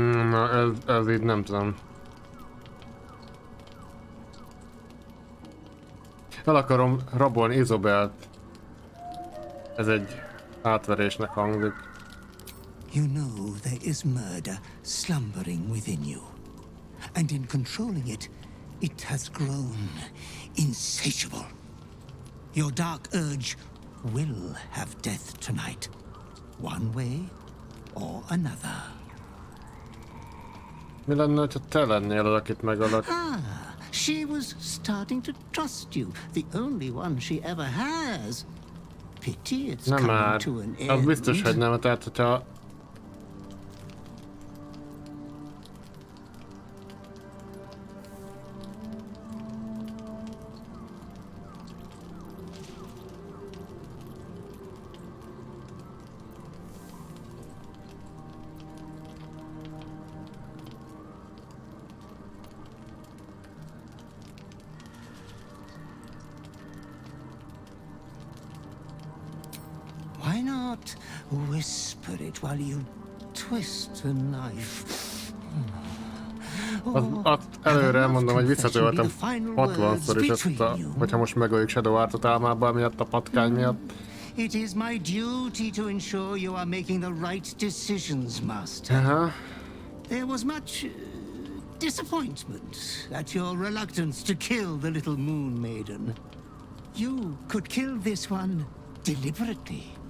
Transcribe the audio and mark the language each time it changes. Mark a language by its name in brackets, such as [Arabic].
[Hungarian] Na ez így nem tudom. El akarom rabolni Izobelt. Ez egy átverésnek hangzik. [English] You know there is murder slumbering within you. And in controlling it, it has grown insatiable. Your dark urge will have death tonight. One way or another. [Hungarian] Mi lenne, ha te lennél az, akit megölök? [English] She was starting to trust you, the only one she ever has. Pity it's [Hungarian] Nem [English] coming [Hungarian] már. [English] to an end. [Hungarian] Az biztos, hogy nem. Tehát, hogyha... [English] Why not whisper it while you twist a knife? [Hungarian] Azt előre elmondom, hogy visszatöltem 60-szor is ezt a... Hogyha most megöljük Shadow Heartot álmában miatt, a patkány miatt. [English] It is my duty to ensure you are making the right decisions, Master. There was much disappointment at your reluctance to kill the little moon maiden. You could kill this one deliberately